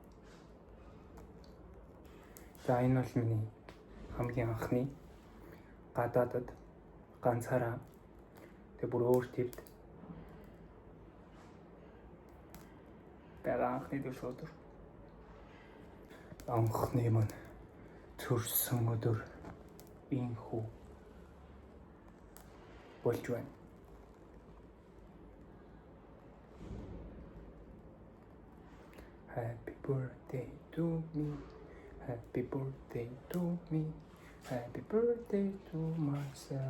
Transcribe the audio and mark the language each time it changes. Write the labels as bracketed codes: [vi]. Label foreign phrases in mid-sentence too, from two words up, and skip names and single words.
[mn] За энэ бол миний хамгийн анхны гадаадад ганцаараа тэг бүр өөр төвд байгаа анхны дэвш өдөр. Анхны маань төрсөн өдөр энэ хүү болж байна. [en] Happy birthday to me. Happy birthday to me. Happy birthday to myself.